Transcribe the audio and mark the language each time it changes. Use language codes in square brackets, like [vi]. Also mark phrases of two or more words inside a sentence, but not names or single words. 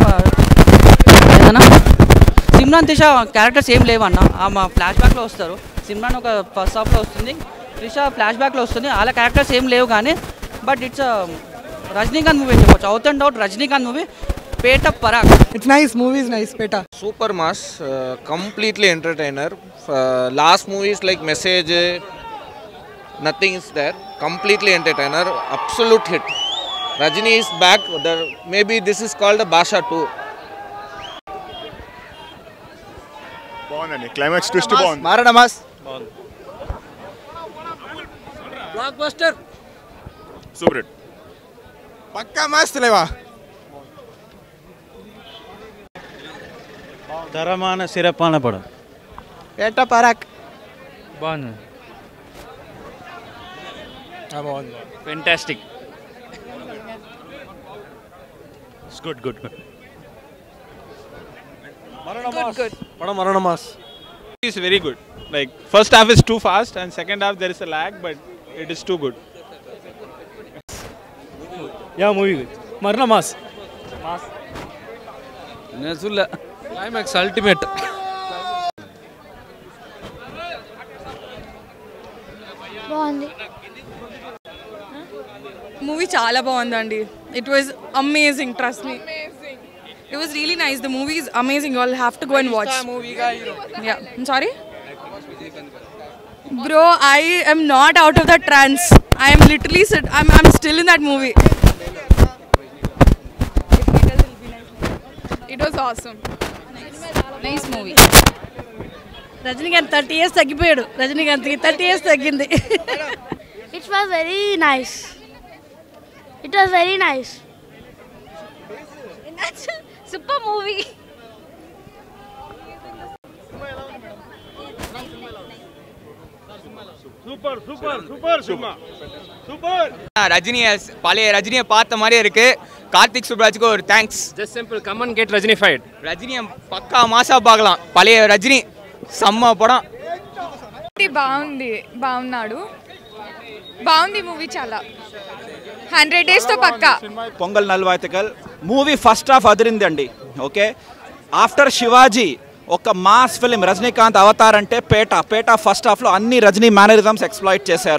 [te] నవాజుద్దీన్ సిద్దికి కొంచెం సిమ్రాన్ త్రిష క్యారెక్టర్స్ ఏం లేవన్న మా ఫ్లాష్ బ్యాక్లో వస్తారు. సిమ్రాన్ ఒక [en] first half-lo [te] వస్తుంది, త్రిష ఫ్లాష్ బ్యాక్లో వస్తుంది. వాళ్ళ క్యారెక్టర్స్ ఏం లేవు కానీ [en] but it's Rajinikanth movie [te] అని చెప్పొచ్చు. [en] out and out Rajinikanth movie. Petta Parak. it's nice, movie is nice. Petta super mass, completely entertainer. Last movies like Message, nothing is there. Completely entertainer, absolute hit. Rajini is back. Maybe this is called a Basha 2. [te] బాగుందండి, [en] climax twist [te] బాగుంది. మారణ మాస్ [en] blockbuster, super hit, [te] పక్కా మస్తు లేవా. [ta] தரமான சிறப்பான படம். పేట పరాక్ [te] బాగుంది. [en] fantastic. good good good. [te] మరణ మాస్. [en] is very good. Like first half is too fast and second half there is a lag, but it is too good. ya movie good. [te] మరణ మాస్. [en] నజుల్లా climax ultimate. [te] బాగుంది. మూవీ చాలా బాగుందండి. [en] it was amazing, trust me. It was really nice. The movie is amazing. You all have to go and watch. Yeah. I'm sorry? Bro, I am not out of that trance. I am literally I'm still in that movie. It was awesome. nice movie. [te] రజనీకాంత్ 30 years తగ్గిపోయాడు. రజనీకాంత్కి 30 years తగ్గింది. [en] it was very nice. it was very nice. super movie. super super super cinema super. [ta] ரஜினி பழைய ரஜினியை பார்த்த மாதிரியே இருக்கு. கார்த்திக் சுப்ராஜுக்கு ஒரு தேங்க்ஸ். [en] just simple come and get Rajinified. [ta] ரஜினியை பக்கா மாசா பார்க்கலாம். பழைய ரஜினி செம்ம படம். [te] బాగుంది, బాగున్నాడు, బాగుంది మూవీ చాలా. 100 days తో పక్కా. [ta] பொங்கல் நல்வாழ்த்துக்கள் [te] మూవీ [en] first half [te] అదిరిందండి. ఓకే, ఆఫ్టర్ శివాజీ ఒక [en] mass film [te] రజనీకాంత్ అవతార్ అంటే పేట [en] first half-lo [te] అన్ని రజనీ [en] mannerisms exploit [te] చేశారు.